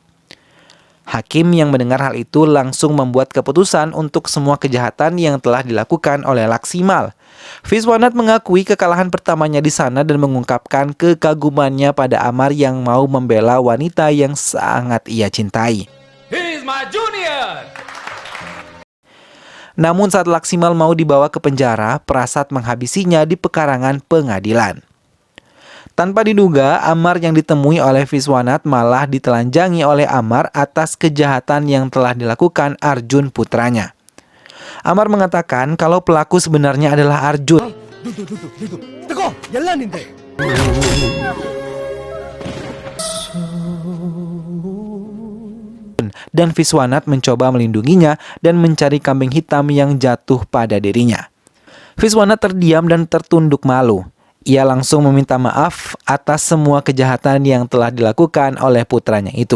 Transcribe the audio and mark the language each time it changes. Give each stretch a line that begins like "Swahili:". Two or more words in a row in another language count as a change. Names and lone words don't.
Indonesian: Hakim yang mendengar hal itu langsung membuat keputusan untuk semua kejahatan yang telah dilakukan oleh Laksimal. Viswanat mengakui kekalahan pertamanya di sana dan mengungkapkan kekagumannya pada Amar yang mau membela wanita yang sangat ia cintai.
English: He is my junior!
Indonesian: Namun saat Laksimal mau dibawa ke penjara, Prasad menghabisinya di pekarangan pengadilan. Tanpa diduga, Amar yang ditemui oleh Viswanat malah ditelanjangi oleh Amar atas kejahatan yang telah dilakukan Arjun putranya. Amar mengatakan kalau pelaku sebenarnya adalah Arjun. Teko,
Kannada: ಎಲ್ಲ ನಿಂದೆ.
Indonesian: Dan Viswanat mencoba melindunginya dan mencari kambing hitam yang jatuh pada dirinya. Viswanat terdiam dan tertunduk malu. Ia langsung meminta maaf atas semua kejahatan yang telah dilakukan oleh putranya itu.